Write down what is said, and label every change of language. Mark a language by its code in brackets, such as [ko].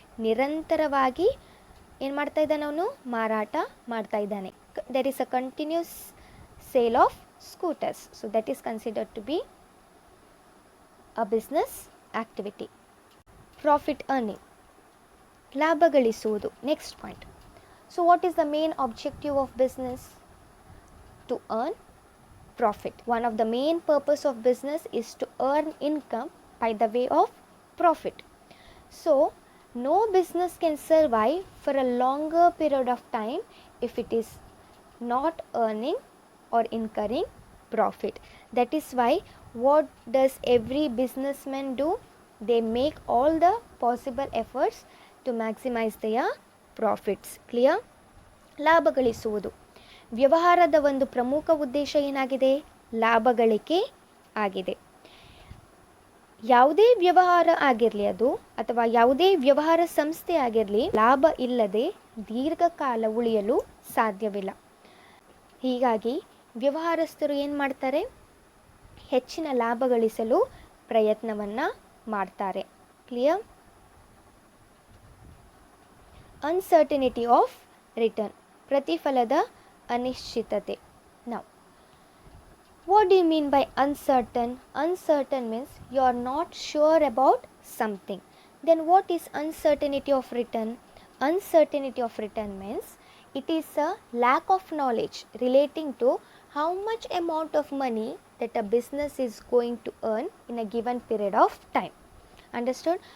[kn] ನಿರಂತರವಾಗಿ ಏನು ಮಾಡ್ತಾ ಇದ್ದಾನೆ, ಅವನು ಮಾರಾಟ ಮಾಡ್ತಾ ಇದ್ದಾನೆ. [en] There is a continuous sale of scooters. So that is considered to be a business activity. Profit earning, [kn] ಲಾಭ ಗಳಿಸುವುದು. [en] Next point. So what is the main objective of business? To earn profit. One of the main purpose of business is to earn income by the way of profit. So no business can survive for a longer period of time if it is not earning or incurring profit. That is why what does every businessman do? They make all the possible efforts to maximize their profits. [kn] Clear? ಲಾಭ ಗಳಿಸುವುದು. ವ್ಯವಹಾರದ ಒಂದು ಪ್ರಮುಖ ಉದ್ದೇಶ ಏನಾಗಿದೆ? ಲಾಭ ಗಳಿಕೆ ಆಗಿದೆ. ಯಾವುದೇ ವ್ಯವಹಾರ ಆಗಿರಲಿ ಅದು, ಅಥವಾ ಯಾವುದೇ ವ್ಯವಹಾರ ಸಂಸ್ಥೆ ಆಗಿರಲಿ, ಲಾಭ ಇಲ್ಲದೆ ದೀರ್ಘಕಾಲ ಉಳಿಯಲು ಸಾಧ್ಯವಿಲ್ಲ. ಹೀಗಾಗಿ ವ್ಯವಹಾರಸ್ಥರು ಏನು ಮಾಡ್ತಾರೆ? ಹೆಚ್ಚಿನ ಲಾಭ ಗಳಿಸಲು ಪ್ರಯತ್ನವನ್ನು ಮಾಡ್ತಾರೆ. ಕ್ಲಿಯರ್? [en] uncertainty of return, [kn] ಪ್ರತಿಫಲದ ಅನಿಶ್ಚಿತತೆ. [en] ನಾವು what do you mean by uncertain? Uncertain means you are not sure about something. Then what is uncertainty of return? Uncertainty of return means it is a lack of knowledge relating to how much amount of money that a business is going to earn in a given period of time. Understood?